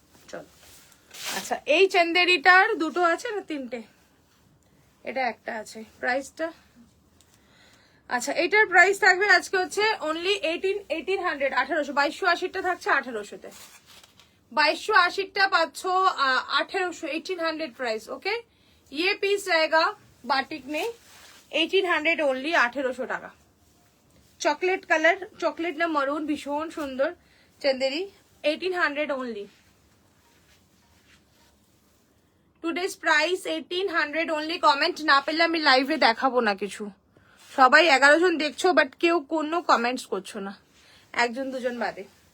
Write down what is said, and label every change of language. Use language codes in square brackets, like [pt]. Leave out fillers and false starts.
[bn] চলো, আচ্ছা এই চন্দেরিটার দুটো আছে না তিনটে, এটা একটা আছে। প্রাইসটা, আচ্ছা এটার প্রাইস থাকবে আজকে হচ্ছে অনলি 1800, 1800, 2280টা থাকছে 1800-তে, 2280টা পাচ্ছ 1800, 1800 प्राइस। [hi] ओके, ये पीस रहेगा बाटिक में 1800 ओनली, 1800 টাকা। [bn] চকলেট কালার, চকলেট না মরুন, ভীষণ সুন্দর Chanderi, 1800 only. Today's price 1800 only. Comment না পেলে আমি লাইভে দেখাবো না কিছু। সবাই 11 জন দেখছো, বাট কেউ কোনো কমেন্টস করছো না, একজন দুজন বাদে।